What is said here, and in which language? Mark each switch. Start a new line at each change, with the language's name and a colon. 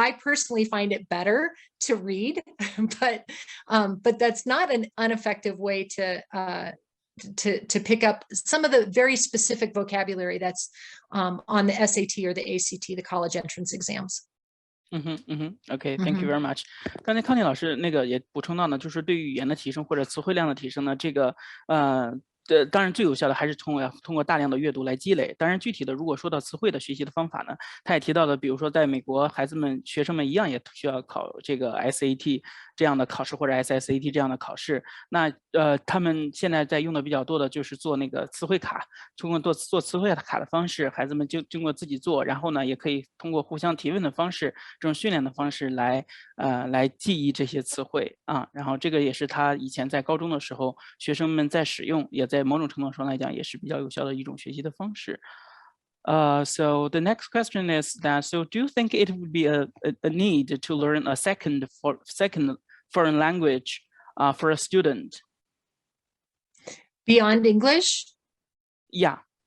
English: I personally find it better to read, but that's not an ineffective way to pick up some of the very specific vocabulary that's on the SAT or the ACT, the college entrance exams. OK，Thank you very much。
Chinese: 刚才康妮老师那个也补充到呢，就是对语言的提升或者词汇量的提升呢，这个当然最有效的还是通过大量的阅读来积累。当然具体的，如果说到词汇的学习的方法呢，他也提到了，比如说在美国，学生们一样也需要考这个 SAT 这样的考试或者 SSAT 这样的考试。那他们现在在用的比较多的就是做那个词汇卡，通过做词汇卡的方式，孩子们就经过自己做，然后呢也可以通过互相提问的方式，这种训练的方式来记忆这些词汇啊。然后这个也是他以前在高中的时候，学生们在使用，也在某种程度上来讲也是比较有效的一种学习的方式。
English: So the next question is that, so do you think it would be a need to learn a second foreign language for a student? Beyond English? Yeah.